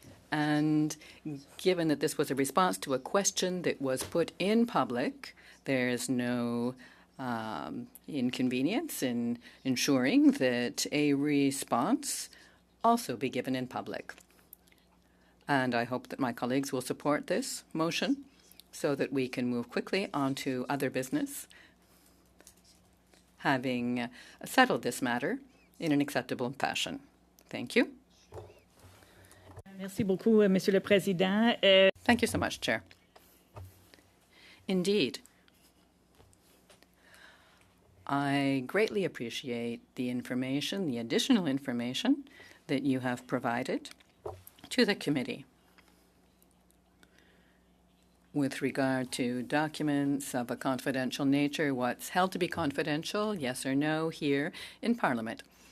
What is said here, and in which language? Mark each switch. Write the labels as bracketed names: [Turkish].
[English] And given that this was a response to a question that was put in public, there's no inconvenience in ensuring that a response also be given in public. And I hope that my colleagues will support this motion so that we can move quickly on to other business, having settled this matter in an acceptable fashion. Thank you. [French] Merci beaucoup, Monsieur le Président. [English] Thank you so much, Chair. Indeed, I greatly appreciate the information, the additional information that you have provided to the committee with regard to documents of a confidential nature, what's held to be confidential, yes or no, here in Parliament.